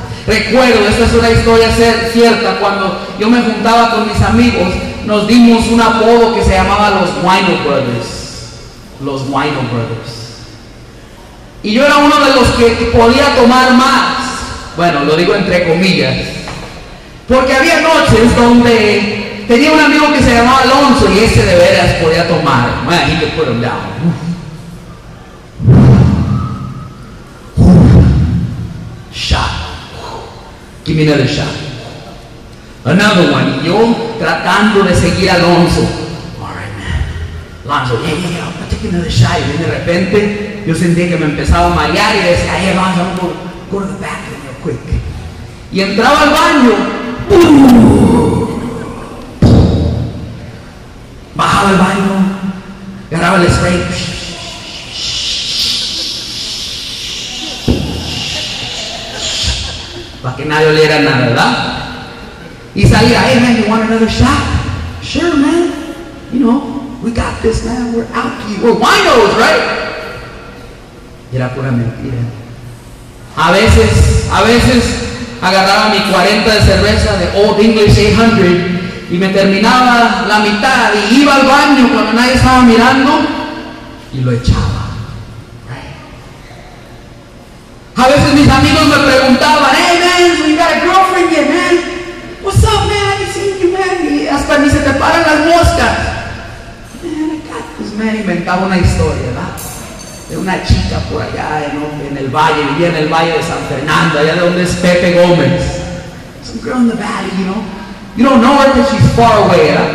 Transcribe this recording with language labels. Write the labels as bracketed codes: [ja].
[es] Recuerdo, esta es una historia cierta, cuando yo me juntaba con mis amigos, nos dimos un apodo que se llamaba los Wino Brothers. Los Wino Brothers. Y yo era uno de los que podía tomar más. Bueno, lo digo entre comillas. Porque había noches donde tenía un amigo que se llamaba Alonso y ese de veras podía tomar. [en] Man, he could put him down. Shot. Give me another shot. Another one. [es] Y yo tratando de seguir a Alonso. [en] All right, man. Alonso, yeah, I'm taking another shot. [es] Y de repente yo sentí que me empezaba a marear y decía, hey, Alonso, [en] I'm going to go to the bathroom real quick. [es] Y entraba al baño. Bajaba al baño. Agarraba el spray. Para que nadie oliera nada, ¿verdad? Y salía, [en] hey man, you want another shot? Sure, man. You know, we got this, man. We're out to you. We're winos, right? [es] Y era pura mentira. A veces agarraba mi 40 de cerveza de Old English 800 y me terminaba la mitad y iba al baño cuando nadie estaba mirando y lo echaba. A veces mis amigos me preguntaban, [en] hey man, so you got a girlfriend yet, man? What's up, man? I ain't seen you, man. [es] Y hasta ni se te paran las moscas. [en] Man, I got this, man. [es] Inventaba una historia, ¿verdad? De una chica por allá en el valle, vivía en el valle de San Fernando, allá de donde es Pepe Gómez. [en] Some girl in the valley, you know. You don't know her because she's far away, ¿verdad?